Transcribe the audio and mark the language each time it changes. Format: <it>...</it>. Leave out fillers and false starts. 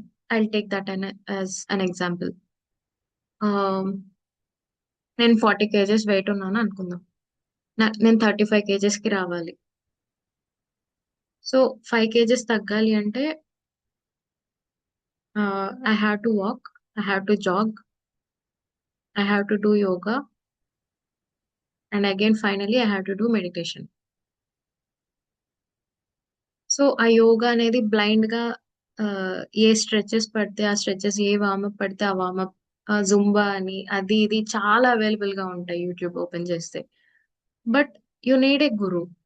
<en>I'll take that as an example.</en> <te>నేను 40 kgs wait ఉన్నాను అనుకుందాం. నేను 35 kgs కి రావాలి.</te> <en>so 5 kgs</en> <te>తగ్గాలి అంటే</te> <en>I have to walk, I have to jog, I have to do yoga, and again finally I have to do meditation.</en> <te>So ఆ యోగా అనేది బ్లైండ్ గా ఏ స్ట్రెచెస్ పడితే ఆ స్ట్రెచెస్, ఏ వార్మప్ పడితే ఆ వార్మప్, జుంబా అని అది ఇది చాలా అవైలబుల్ గా ఉంటాయి యూట్యూబ్ ఓపెన్ చేస్తే.</te> <en>But you need a guru.</en>